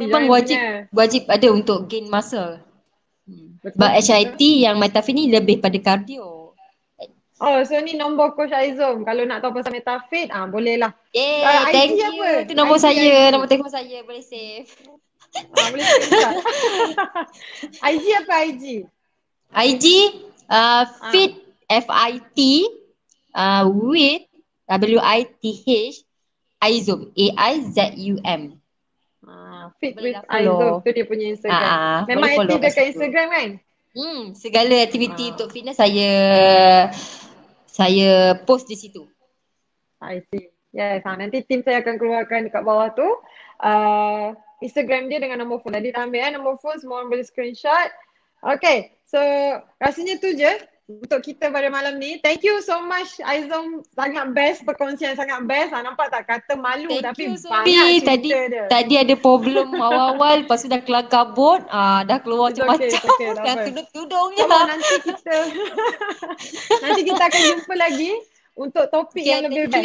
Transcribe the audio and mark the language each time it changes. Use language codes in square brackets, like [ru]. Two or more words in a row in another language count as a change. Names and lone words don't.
[ms] memang wajib ada untuk [en] gain muscle. [ms] Sebab HIIT yang Metafit ni lebih pada cardio. So ni nombor Coach Aizom. Kalau nak tahu pasal Metafit, boleh lah. [en] Thank you. Apa? [ms] Itu nombor saya, nombor telefon saya. Boleh save. Boleh save. IG apa IG? IG fit FIT with WITH Aizom AIZUM. Fit with Aizom tu dia punya Instagram. Memang aktif dekat Instagram kan? Segala aktiviti untuk fitness saya post di situ. [en] I see. Yes, [ms] nanti tim saya akan keluarkan dekat bawah tu Instagram dia dengan nombor phone. Jadi dah ambil nombor phone, semua orang boleh screenshot. Okay, so rasanya tu je untuk kita pada malam ni. [en] Thank you so much [ms] Aizom, sangat best, perkongsian sangat best. Nampak tak, kata malu tapi banyak cerita dia. Tadi ada problem awal-awal, lepas tu dah keluar kabut, dah keluar macam-macam. Dah tudung-tudungnya. Nanti kita akan jumpa lagi untuk topik yang lebih best.